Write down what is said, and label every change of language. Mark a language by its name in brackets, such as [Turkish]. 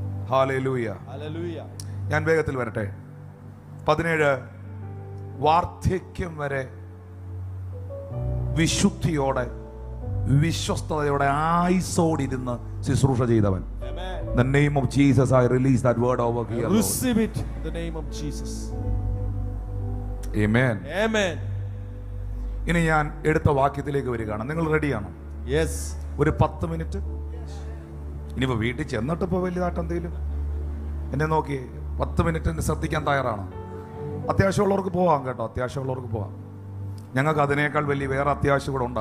[Malayalam] Hallelujah. ഞാൻ വേഗത്തിൽ വരട്ടെ. 17 വാർദ്ധക്യം വരെ വിശുദ്ധിയോടെ വിശ്വസ്തയോടെ ആയുസ്സോടിരുന്ന് ശുശ്രൂഷ ചെയ്തവൻ. [English] The name of Jesus, I release that word over here. Receive it in the name of Jesus. Amen. Amen. [Malayalam] ഇനി ഞാൻ എടുത്ത വാക്യത്തിലേക്ക് വരികയാണ്. നിങ്ങൾ റെഡിയാണോ? [English] Yes. [Malayalam] ഒരു 10 മിനിറ്റ്. ഇനിയിപ്പോ വീട്ടിൽ ചെന്നിട്ട് ഇപ്പൊ വലിയതായിട്ട് എന്തെങ്കിലും എന്നെ നോക്കി 10 മിനിറ്റ് ശ്രദ്ധിക്കാൻ തയ്യാറാണോ? അത്യാവശ്യമുള്ളവർക്ക് പോവാം കേട്ടോ. അത്യാവശ്യമുള്ളവർക്ക് പോവാം. ഞങ്ങൾക്ക് അതിനേക്കാൾ വലിയ വേറെ അത്യാവശ്യം കൂടെ ഉണ്ട്.